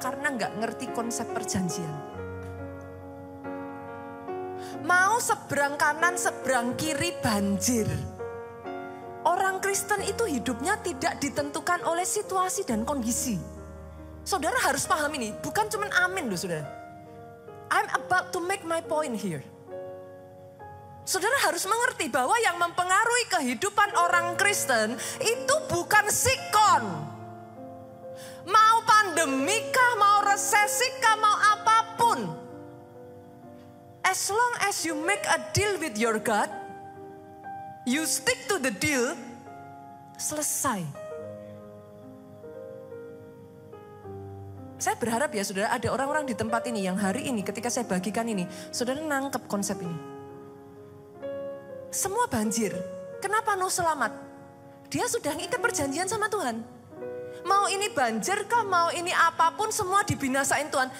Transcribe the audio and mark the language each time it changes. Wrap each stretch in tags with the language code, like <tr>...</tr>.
<id>Karena nggak ngerti konsep perjanjian. Mau seberang kanan, seberang kiri banjir. Orang Kristen itu hidupnya tidak ditentukan oleh situasi dan kondisi. Saudara harus paham ini, bukan cuma amin loh saudara.</id> <en>I'm about to make my point here.</en> <id>Saudara harus mengerti bahwa yang mempengaruhi kehidupan orang Kristen itu bukan sikon. Mau pandemi kah, mau resesi kah, mau apapun.</id> <en>As long as you make a deal with your God, you stick to the deal, selesai.</en> <id>Saya berharap ya saudara ada orang-orang di tempat ini yang hari ini ketika saya bagikan ini, saudara nangkep konsep ini. Semua banjir, kenapa Nuh selamat? Dia sudah ngikat perjanjian sama Tuhan. Mau ini banjir kah, mau ini apapun semua dibinasain Tuhan.</id>